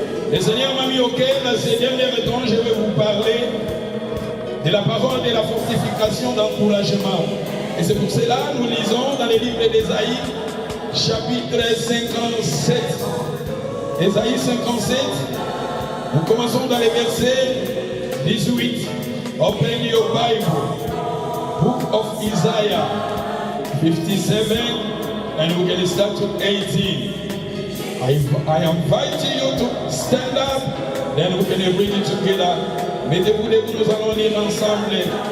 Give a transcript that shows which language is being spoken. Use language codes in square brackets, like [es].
[fr] Le Seigneur m'a mis au cœur, dans ces derniers temps, je vais vous parler de la parole de la fortification d'encouragement. Et c'est pour cela que nous lisons dans le livre d'Ésaïe, chapitre 57. Ésaïe 57, nous commençons dans les versets 18. [en] Open your Bible, Book of Isaiah 57, and we're going to start to 18. I invite you to stand up, then we're going to read it together. [fr] Mettez-vous debout, nous allons lire ensemble.